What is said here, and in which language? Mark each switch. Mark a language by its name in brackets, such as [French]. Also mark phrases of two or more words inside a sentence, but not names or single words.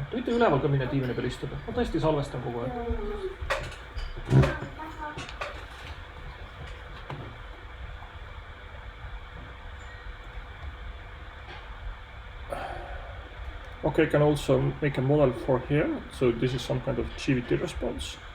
[Estonian] Te võite üleval ka minna diivani peal istuda, ma tõesti salvestan kogu aeg. [English] Okay, I can also make a model for here, so this is some kind of GVT response.